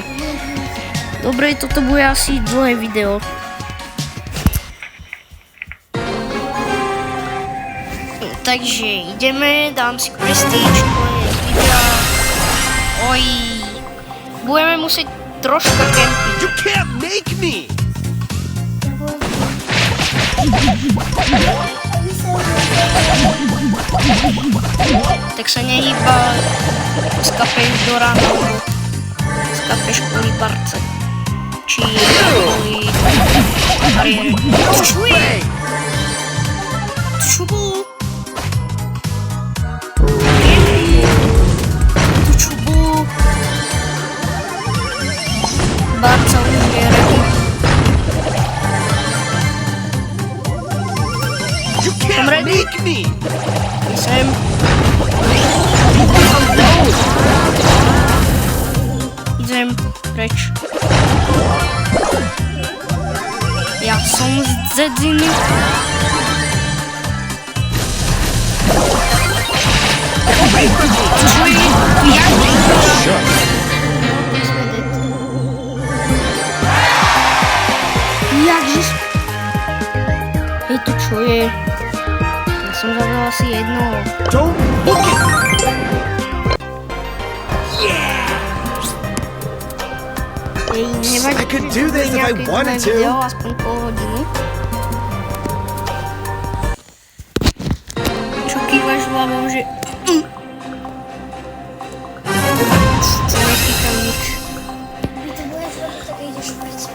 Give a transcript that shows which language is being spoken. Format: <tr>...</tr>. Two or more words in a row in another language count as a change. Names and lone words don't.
<sk>Dobre, toto bude asi dlhé video. Takže ideme, dám si prestige, koniec videa. Oj, budeme musieť troška kempiť.</sk> <en>You can't make me.</en> <sk>Tak sa nehýba, skapeš do rána, skapeš kvôli barce. Či kvôli bariére. Čo je? Čo bolo? Čo bolo? Barca už je ready.</sk> <en>You can't make me.</en> <sk>Sem. Idem preč. Ja som z dzedziny. Čo je? Jakže? Hej, to čo je? Ja som zabil asi jedno.</sk> <en>Don't look at me.</en> <sk>Hej, nevadí,</sk> <en>I could do this if I wanted to.</en> <sk>Video, aspoň pol hodinu. Čo kývaš hlavou, že... Čo nekýkam nič. Ty to budeš robiť, tak ideš</sk>